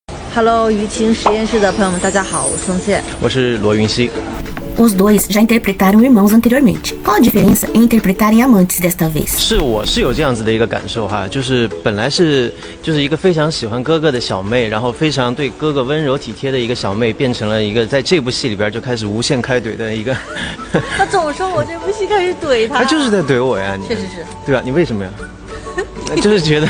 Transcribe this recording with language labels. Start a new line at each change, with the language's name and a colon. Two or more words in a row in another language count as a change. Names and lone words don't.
Chinese: Hello， 舆情实验室的朋友们，大家好，我是宋茜，我是罗云熙。
Portuguese: Os dois já interpretaram irmãos anteriormente. Qual a diferença em interpretarem amantes desta vez?
Chinese: 我是有这样子的一个感受哈，就是本来就是一个非常喜欢哥哥的小妹，然后非常对哥哥温柔体贴的一个小妹，变成了一个在这部戏里边就开始无限开怼的一个。他总说我这部戏开始怼他，他就是在怼我呀，确实是。对啊，你为什么呀？就是觉得